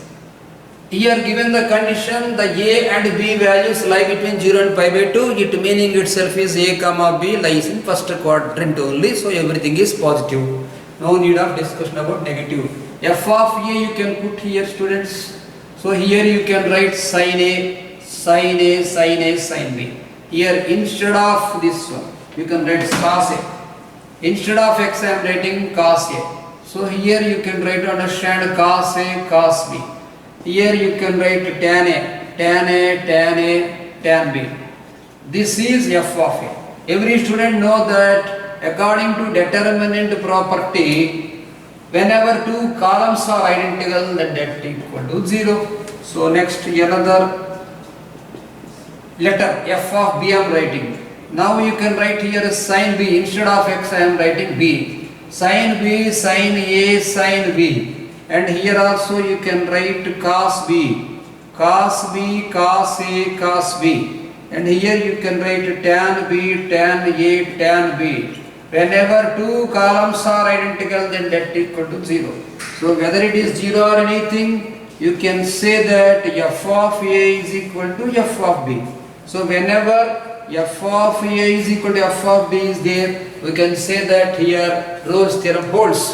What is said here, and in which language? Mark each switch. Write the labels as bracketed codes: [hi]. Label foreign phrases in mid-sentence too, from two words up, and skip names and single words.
[en] Here given the condition, the a and b values lie between 0 and pi by 2, it meaning itself is a comma b lies in first quadrant only, so everything is positive. No need of discussion about negative. F of a you can put here, students. So here you can write sin a, sin a, sin a, sin b. Here instead of this one, you can write cos a. Instead of x I am writing cos a. So here you can write to understand cos a, cos b. Here you can write tan a, tan a, tan a, tan b. This is f of a. Every student know that according to determinant property, whenever two columns are identical, then that equal to 0. So next another letter f of b I am writing. Now you can write here sin b. Instead of x I am writing b. Sin b, sin a, sin b. And here also you can write cos b. Cos b, cos a, cos b. And here you can write tan b, tan a, tan b. Whenever two columns are identical, then that equal to 0. So whether it is 0 or anything, you can say that f of a is equal to f of b. So whenever f of a is equal to f of b is there, we can say that here Rolle's theorem holds.